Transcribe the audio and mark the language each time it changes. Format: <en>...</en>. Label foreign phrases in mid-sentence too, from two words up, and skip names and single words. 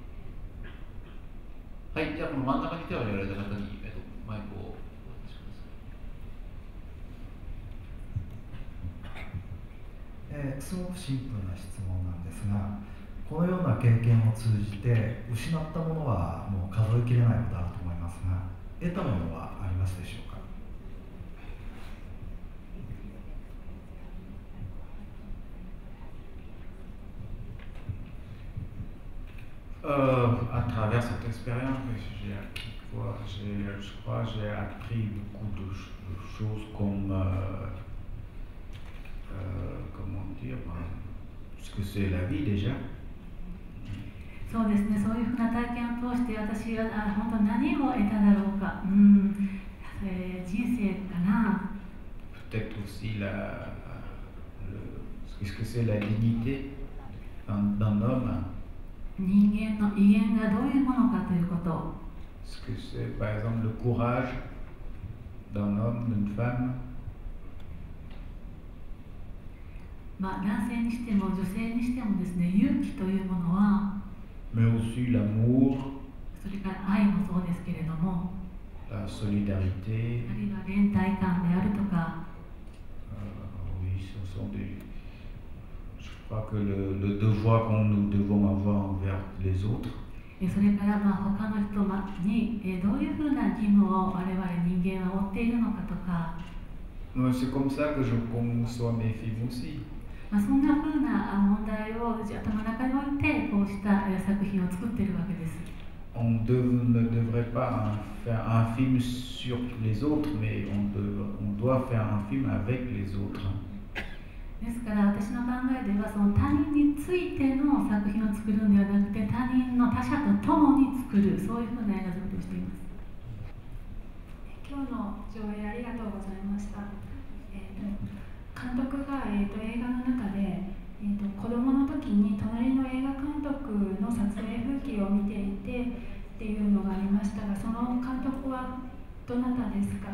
<fr>はい、じゃあこの真ん中に手を挙げられた方に、マイクをお渡しください。すごくシンプルな質問なんですが、このような経験を通じて失ったものはもう数えきれないことあると思いますが、得たものはありますでしょうか。 À travers cette expérience, je crois que j'ai appris beaucoup de choses comme, comment dire, ce que c'est la vie déjà.</fr> <ja>そうですね、そういうふうな体験を通して私は本当何を得ただろうか、人生かな。</ja> <fr>Peut-être aussi ce que c'est la dignité d'un homme.</fr> <ja>人間の威厳がどういうものかということ。</ja> <fr>Ce que c'est par exemple le courage d'un homme, d'une femme.</fr> <ja>男性にしても女性にしてもですね、勇気というものは、</ja> <fr>mais aussi l'amour,</fr> <ja>それから愛もそうですけれども、</ja> <fr>la solidarité.</fr> <ja>あるいは連帯感であるとか、</ja> <fr>oui, ce sont je crois que le devoir que nous devons avoir envers les autres.</fr> <ja>それから他の人にどういうふうな義務を我々人間は負っているのかとか、</ja> <fr>c'est comme ça que je conçois mes films aussi.</fr> <ja>そんなふうな問題を頭の中に置いてこうした作品を作っているわけです。</ja> <fr>On ne devrait pas faire un film sur les autres, mais on doit faire un film avec les autres.</fr> <ja>ですから私の考えではその他人についての作品を作るんではなくて他人の他者と共に作る、そういうふうな映画作りをしています。今日の上映ありがとうございました。監督が、映画の中で、子供の時に隣の映画監督の撮影風景を見ていてっていうのがありましたが、その監督はどなたですか。</ja>